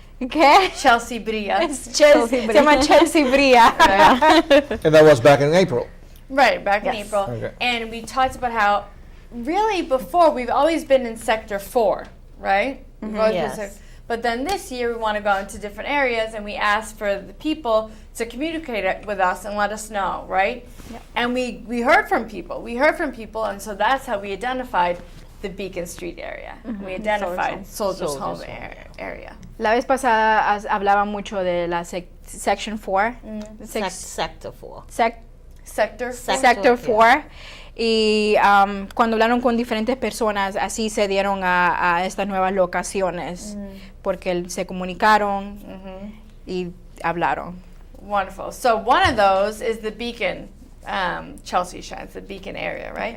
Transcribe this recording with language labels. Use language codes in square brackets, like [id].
[es] ¿Qué? Chelsea Bria. Se llama Chelsea Bria. [en] And that was back in April. Right, back in Yes. April. Okay. And we talked about how really before we've always been in Sector 4, right? We've always been Yes. but then this year we want to go into different areas and we asked for the people to communicate it with us and let us know, right? Yep. And we heard from people. We heard from people, and so that's how we identified the Beacon Street area. We identified Soldiers Home area. [es] La vez pasada hablaba mucho de la Section 4. [en] Sector 4. Sector 4. Sector 4. [es] Y cuando hablaron con diferentes personas, así se dieron a estas nuevas locaciones, porque se comunicaron y hablaron. [en] Wonderful. So one of those is the Beacon, Chelsea Shines, the Beacon area, right?